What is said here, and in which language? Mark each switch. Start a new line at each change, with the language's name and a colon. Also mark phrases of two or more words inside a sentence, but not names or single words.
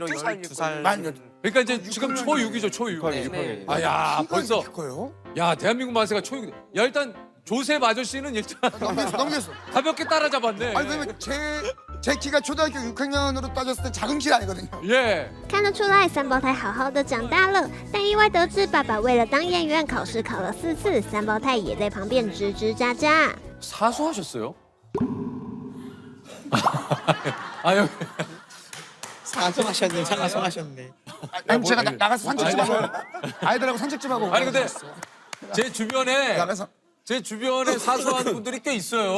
Korean: 12살. 12살. 그러니까 이제 지금 초6이죠, 초6. 네. 야 벌써. 커요? 야 대한민국 만세가 초6. 야 일단 조셉 아저씨는 일단 넘겼어. 가볍게 따라잡았네. 아니 왜냐면 제 키가 초등학교 6학년으로 따졌을 때 작은 키 아니거든요. 예.
Chinese: 看得出来，三胞胎好好的长大了，但意外得知爸爸为了当演员，考试考了4次，三胞胎也在旁边吱吱喳喳。
Korean: 사수하셨어요? 아유. 사과하셨네. 아니 제가 나가서 산책 좀 하고 아이들하고 산책 좀 하고. 아니 근데 제 주변에 나가서 사수하는 분들이 꽤 있어요.